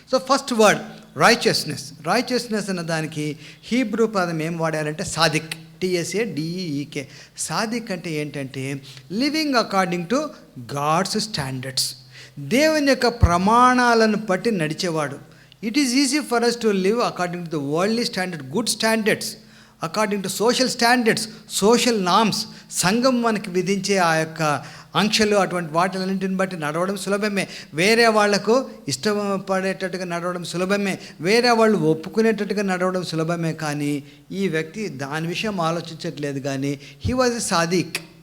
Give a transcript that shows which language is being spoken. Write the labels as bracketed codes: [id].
[en] so first word [te] righteousness అన్న దానికి Hebrew పదం ఏం వాడారంటే సాదిక్, TSADEEK. సాదిక్ అంటే ఏంటంటే [en] living according to God's standards, [te] దేవుని యొక్క ప్రమాణాలను బట్టి నడిచేవాడు. [en] It is easy for us to live according to the worldly standard, good standards, according to social standards, social norms. [te] సంఘం మనకి విధించే ఆ యొక్క ఆంక్షలు అటువంటి వాటిలన్నింటిని బట్టి నడవడం సులభమే. వేరే వాళ్లకు ఇష్టపడేటట్టుగా నడవడం సులభమే, వేరే వాళ్ళు ఒప్పుకునేటట్టుగా నడవడం సులభమే. కానీ ఈ వ్యక్తి దాని విషయం ఆలోచించట్లేదు. కానీ [en] He was a సాదిక్.